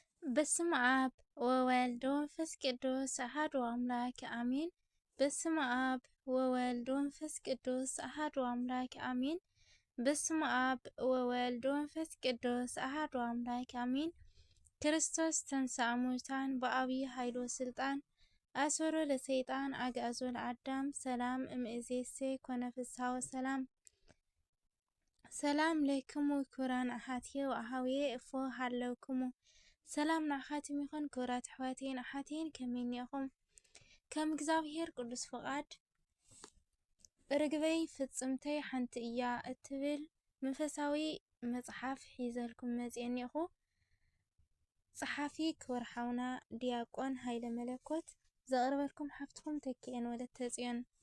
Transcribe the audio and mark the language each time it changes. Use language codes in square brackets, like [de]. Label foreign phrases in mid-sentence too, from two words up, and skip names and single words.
[gez] በስመ አብ ወወልድ ወመንፈስ ቅዱስ አሐዱ አምላክ አሜን። በስመ አብ ወወልድ ወመንፈስ ቅዱስ አሐዱ አምላክ አሜን። በስመ አብ ወወልድ ወመንፈስ ቅዱስ አሐዱ አምላክ አሜን። ክርስቶስ ተንሥአ እሙታን በዐቢይ ኃይል ወሥልጣን አሰሮ ለሰይጣን አግዓዞ ለአዳም ሰላም እምይእዜሰ ኮነ ፍስሐ ወሰላም። ሰላም ለክሙ ክቡራን አሐትየ ወአኀውየ እፎ ሃለውክሙ [ti] ሰላም ንዓኻትም ይኹን ክቡራት ኣሕዋተይን ኣሓተይን ከመይ ኢኹም? ከም እግዚአብሔር ቅዱስ ፈቃድ ርግበይ ፍጽምተይ ሓንቲ እያ እትብል መንፈሳዊ መጽሓፍ ሒዘልኩም መጽእ እኒኹ። ጸሓፊ ክቡር ሓውና ዲያቆን ሃይለ መለኮት ዘቕርበልኩም ሓፍትኩም ተኪአን ወለተ ጽዮን።